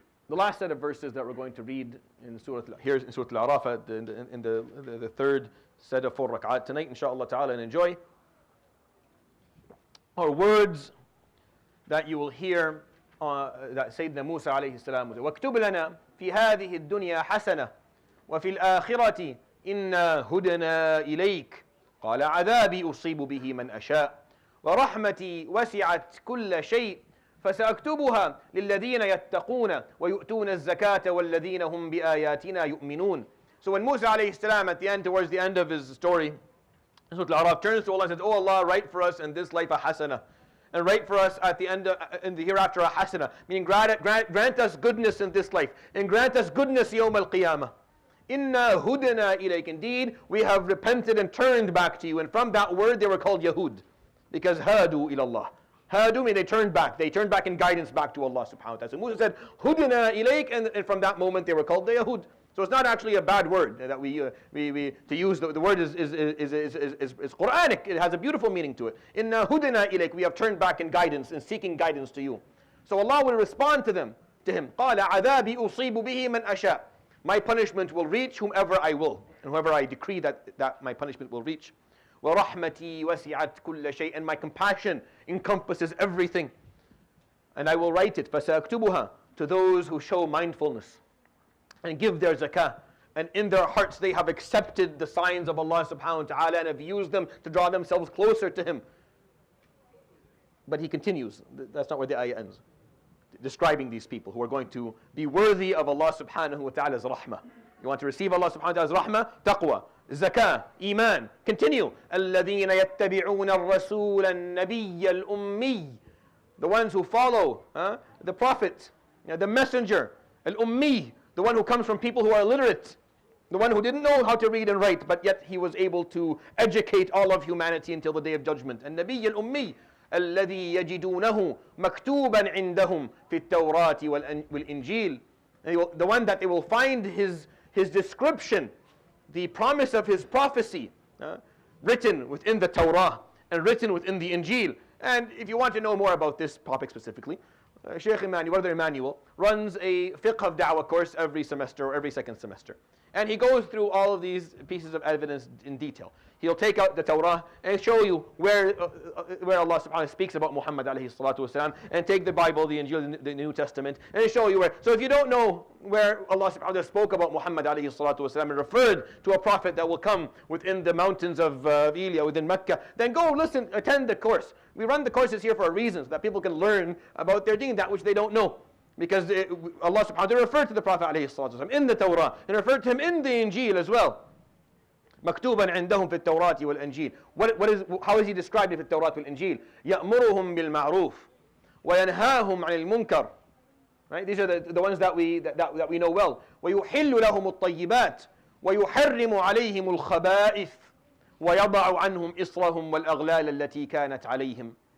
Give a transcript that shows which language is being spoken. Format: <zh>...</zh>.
<en>The last set of verses that we're going to read in Surah Al-Araf, in the third set of 4 rak'at tonight, inshaAllah ta'ala, and enjoy, are words that you will hear that Sayyidina Musa alayhi salam was,</en> <ar>وَاكْتُبْ لَنَا فِي هَذِهِ الدُّنْيَا حَسَنَةً وَفِي الْآخِرَةِ إنا هدنا إليك قال عذابي أصيب به من أشاء ورحمتي وسعت كل شيء فسأكتبها للذين يتقون ويؤتون الزكاة والذين هم بآياتنا يؤمنون.</ar> <en>So when Musa alayhi salam at the end, towards the end of his story, Surah Al-Araf turns to Allah and says, "Oh Allah, write for us in this life a hasana, and write for us at the end in the hereafter a hasana, meaning grant us goodness in this life, and grant us goodness yawm al-qiyamah.</en> <ar>Inna hudana ilayk.</ar> <en>Indeed, we have repented and turned back to you." And from that word they were called Yahud, because hadu ilallah. Hadu means they turned back. They turned back in guidance back to Allah subhanahu wa ta'ala. So Musa said,</en> <ar>"Hudana ilayk,"</ar> <en>and from that moment they were called the Yahud. So it's not actually a bad word that we to use. The word is Quranic. It has a beautiful meaning to it.</en> <ar>Inna hudana ilayk.</ar> <en>We have turned back in guidance and seeking guidance to you. So Allah will respond to him.</en> <ar>قال عذابي أصيب به من أشاء.</ar> <en>My punishment will reach whomever I will, and whoever I decree that my punishment will reach.</en> <ar>وَرَحْمَتِي وَسِعَتْ كُلَّ شَيْءٍ.</ar> <en>And my compassion encompasses everything. And I will write it, فَسَأَكْتُبُهَا, to those who show mindfulness and give their zakah. And in their hearts they have accepted the signs of Allah subhanahu wa ta'ala and have used them to draw themselves closer to Him. But He continues. That's not where the ayah ends. Describing these people who are going to be worthy of Allah subhanahu wa ta'ala's rahmah. You want to receive Allah subhanahu wa ta'ala's rahmah? Taqwa, zakah, iman. Continue.</en> <ar>الَّذِينَ يَتَّبِعُونَ الرَّسُولَ النَّبِيَّ الْأُمِّيِّ.</ar> <en>The ones who follow the Prophet, the Messenger, al-Ummi, the one who comes from people who are illiterate, the one who didn't know how to read and write, but yet he was able to educate all of humanity until the day of judgment.</en> <ar>النبي الأمي الذي يجدونه مكتوبا عندهم في التوراة والإنجيل.</ar> <en>The one that they will find his description, the promise of his prophecy, written within the Torah and written within the Injil. And if you want to know more about this topic specifically, Sheikh Emmanuel, Brother Emmanuel, runs a fiqh of da'wah course every semester or every second semester. And he goes through all of these pieces of evidence in detail. He'll take out the Torah and show you where Allah subhanahu wa ta'ala speaks about Muhammad alayhi salatu wasalam, and take the Bible, the Injil, the New Testament, and show you where. So if you don't know where Allah subhanahu wa ta'ala spoke about Muhammad alayhi salatu wasalam and referred to a prophet that will come within the mountains of Elia, within Mecca, then go listen, attend the course. We run the courses here for a reason, so that people can learn about their deen, that which they don't know. Because Allah subhanahu wa ta'ala referred to the Prophet alayhi salatu wasalam in the Torah, and referred to him in the Injil as well.</en> <ar>مكتوبا عندهم في التوراة والإنجيل.</ar> <en>How is he described in the Torah والإنجيل?</en> <ar>يأمرهم بالمعروف وينهاهم عن المنكر.</ar> <en>Right? These are the ones that we know well.</en> <ar>ويحل لهم الطيبات ويحرم عليهم الخبائث ويضع عنهم إصرهم والأغلال التي كانت عليهم.</ar>